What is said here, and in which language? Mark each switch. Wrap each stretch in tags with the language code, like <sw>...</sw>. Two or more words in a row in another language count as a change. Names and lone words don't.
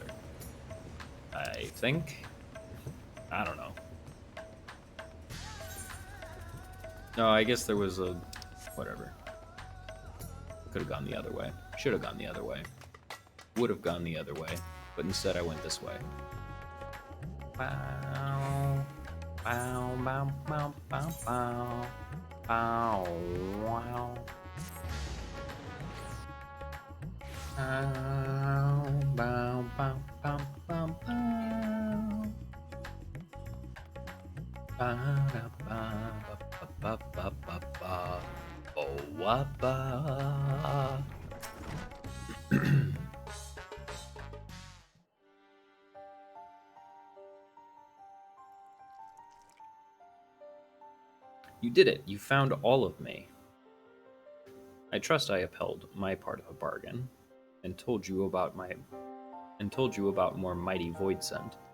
<en>I think. I don't know. No, I guess there was a... whatever. Could have gone the other way. Should have gone the other way. Would have gone the other way. But instead I went this way. Bow. Bow, bow, bow, bow, bow. Bow, wow. Bow, bow, bow, bow, bow, bow. Ba-da-ba-ba-ba-ba-ba-ba. Oh-wa-ba. You did it. You found all of me. I trust I upheld my part of a bargain and told you about more mighty void scent.</en>